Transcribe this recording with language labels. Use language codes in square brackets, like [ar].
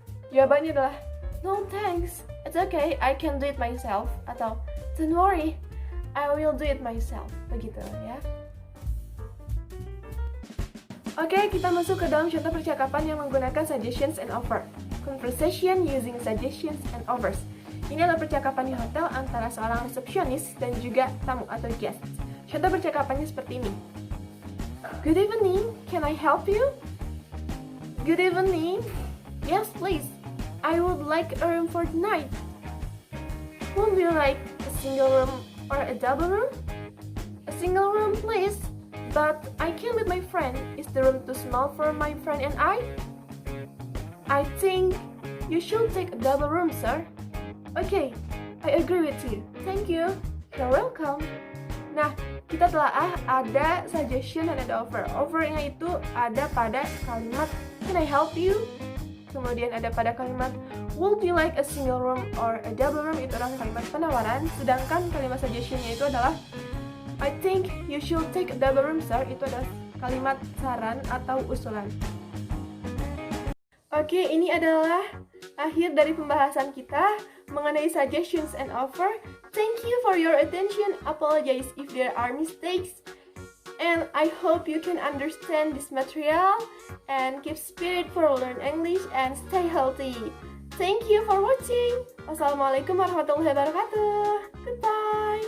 [id] Jawabannya adalah [en] no thanks, it's okay, I can do it myself, [id] atau [en] don't worry, I will do it myself. [id] Begitu ya. Oke, kita masuk ke dalam contoh percakapan yang menggunakan [en] suggestions and offer. Conversation using suggestions and offers. [id] Ini adalah percakapan di hotel antara seorang resepsionis dan juga tamu atau guest. Contoh percakapannya seperti ini. [en] Good evening, can I help you? Good evening. Yes, please. I would like a room for tonight. Would you like a single room or a double room? A single room, please. But I came with my friend. Is the room too small for my friend and I? I think you should take a double room, sir. Okay, I agree with you. Thank you. You're welcome. [id] Nah, kita telah ada suggestion dan ada offer. Offernya itu ada pada kalimat [en] can I help you? [id] Kemudian ada pada kalimat [en] would you like a single room or a double room? [id] Itu adalah kalimat penawaran. Sedangkan kalimat suggestionnya itu adalah [en] I think you should take a double room, sir. [id] Itu adalah kalimat saran atau usulan. Oke, ini adalah akhir dari pembahasan kita mengenai [en] suggestions and offer. Thank you for your attention. Apologize if there are mistakes. And I hope you can understand this material and keep spirit for learn English and stay healthy. Thank you for watching. [ar] Wassalamualaikum warahmatullahi wabarakatuh. [en] Goodbye.